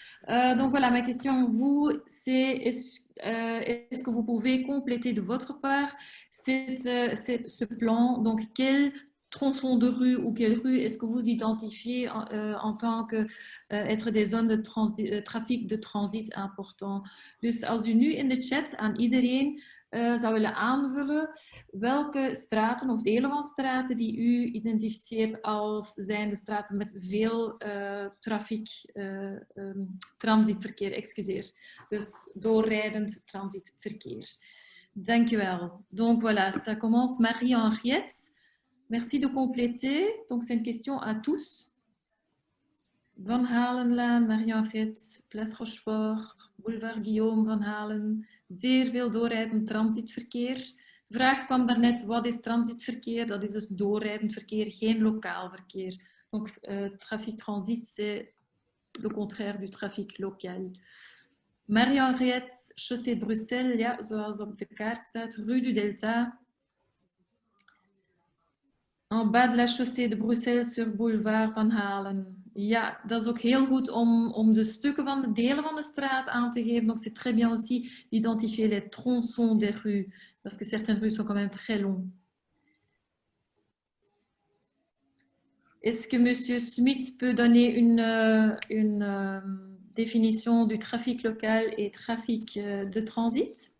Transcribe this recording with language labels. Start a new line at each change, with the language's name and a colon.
French: Donc voilà, ma question à vous, c'est est-ce que vous pouvez compléter de votre part ce plan? Donc, quel tronçon de rue ou quelle rue est-ce que vous identifiez en tant que être des zones de trafic de transit important?
Dutch: Dus als u nu in de chat aan iedereen zou willen aanvullen welke straten of delen van straten die u identificeert als zijn de straten met veel transitverkeer, excuseer. Dus doorrijdend transitverkeer. Dankjewel.
French: Donc voilà, ça commence Marie-Henriette. Merci de compléter. Donc c'est une question à tous. Van Halenlaan, Marie-Henriette, Place Rochefort, Boulevard Guillaume Van Halen.
Dutch: Zeer veel doorrijdend transitverkeer. De vraag kwam daarnet, wat is transitverkeer? Dat is dus doorrijdend verkeer, geen lokaal verkeer.
French: Donc, trafic transit, c'est le contraire du trafic local.
Dutch: Marie-Henriette, chaussée de Bruxelles, ja, zoals op de kaart staat, rue du Delta.
French: En bas de la chaussée de Bruxelles sur boulevard Van Halen.
Dutch: Ja, dat is ook heel goed om de stukken van de delen van de straat aan te geven.
French: Donc c'est très bien aussi d'identifier les tronçons des rues, parce que certaines rues sont quand même très longues. Est-ce que Monsieur Smith peut donner une définition du trafic local et trafic de transit?